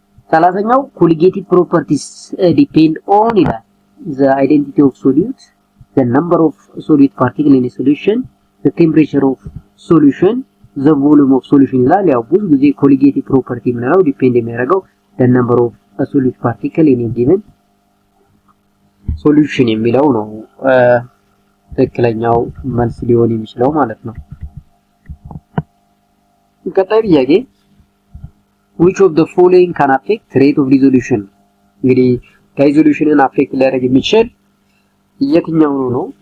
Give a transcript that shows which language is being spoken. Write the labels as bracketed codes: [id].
[en] 30ኛው colligative properties depend on ይላል the identity of solute the number of solute particle in a solution the temperature of solution the volume of solution ይላል [am] ያው ብዙ ጊዜ [en] colligative property [am] ምንለው ዲፔንድ የሚያደርገው [en] the number of solute particle in a given solution [am] የሚለው ነው ትክክለኛው መልስ ሊሆን የሚችለው ማለት ነው ቀጣይ ጥያቄ [en] which of the following can affect rate of resolution? [am] እንግዲህ ሬዞሉሽንን አፌክት ሊያደርግ የሚችል የትኛው ነው?